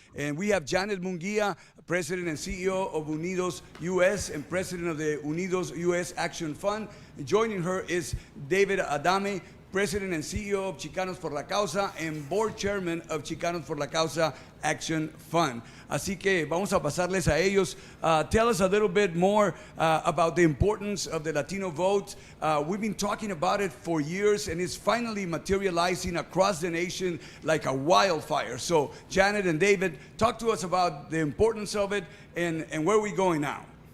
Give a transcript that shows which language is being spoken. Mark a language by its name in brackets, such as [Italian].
[English] And we have Janet Munguia, President and CEO of Unidos US and President of the Unidos US Action Fund. Joining her is David Adame, President and CEO of Chicanos por la Causa and Board Chairman of Chicanos por la Causa Action Fund. [Spanish] Así que vamos a pasarles a ellos. [English] Tell us a little bit more about the importance of the Latino vote. We've been talking about it for years, and it's finally materializing across the nation like a wildfire. So, Janet and David, talk to us about the importance of it and where we're going now.